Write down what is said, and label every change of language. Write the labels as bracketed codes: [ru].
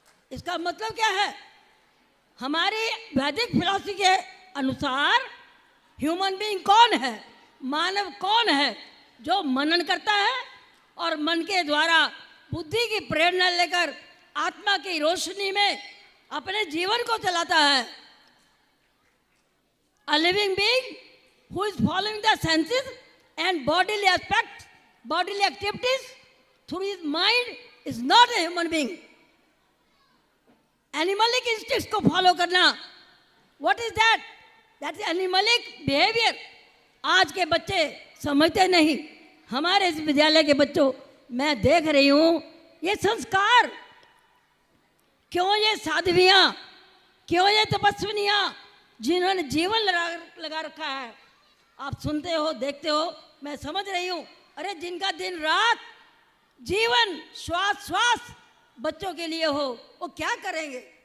[hi] इसका मतलब क्या है? हमारी वैदिक फिलॉसफी के अनुसार ह्यूमन बीइंग कौन है, मानव कौन है? जो मनन करता है और मन के द्वारा बुद्धि की प्रेरणा लेकर आत्मा की रोशनी में अपने जीवन को चलाता है। [en] A living being who is following the senses and bodily aspects, bodily activities through his mind is not a human being. Animalic instincts [hi] को [en] follow [hi] करना, [en] what is that? That is animalic behavior. [hi] आज के बच्चे समझते नहीं। हमारे इस विद्यालय के बच्चों मैं देख रही हूँ, ये संस्कार क्यों, ये साध्वियाँ क्यों, ये तपस्विनियाँ जिन्होंने जीवन लगा रखा है। आप सुनते हो, देखते हो, मैं समझ रही हूँ। अरे जिनका दिन रात जीवन श्वास श्वास बच्चों के लिए हो, वो क्या करेंगे?